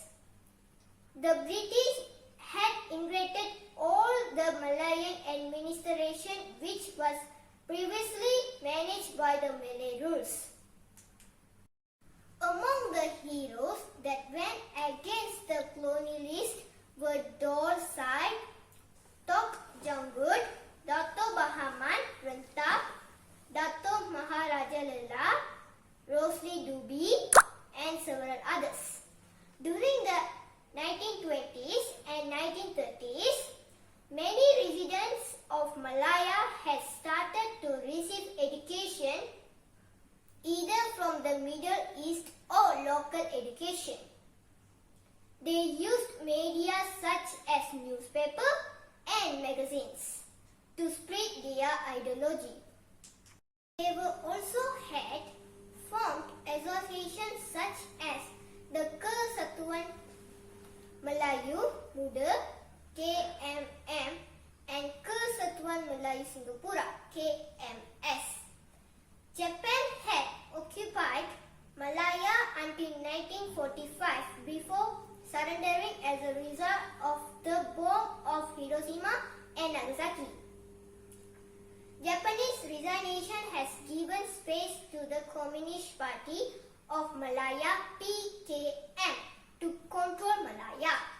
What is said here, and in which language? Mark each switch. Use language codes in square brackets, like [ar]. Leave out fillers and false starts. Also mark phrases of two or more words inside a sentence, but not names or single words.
[en] The British had integrated all the Malayan administration which was previously managed by the Malay rules. Among the heroes that went against the colonialists were Dor Sai, Tok Janggut, Dato Bahaman Rentap, Dato Maharaja Lela, Rosli Dubi, and several others. During the 1920s and 1930s, many residents of Malaya had started to receive education either from the Middle East or local education. They used media such as newspaper and magazines to spread their ideology. They were also had formed associations such as the Kesatuan Melayu Muda KMM and Kesatuan Melayu Singapura KMS. Japan had occupied Malaya until 1945 before surrendering as a result of the bomb of Hiroshima and Nagasaki. Japanese resignation has given space to the Communist Party of Malaya PKM to control Malaya.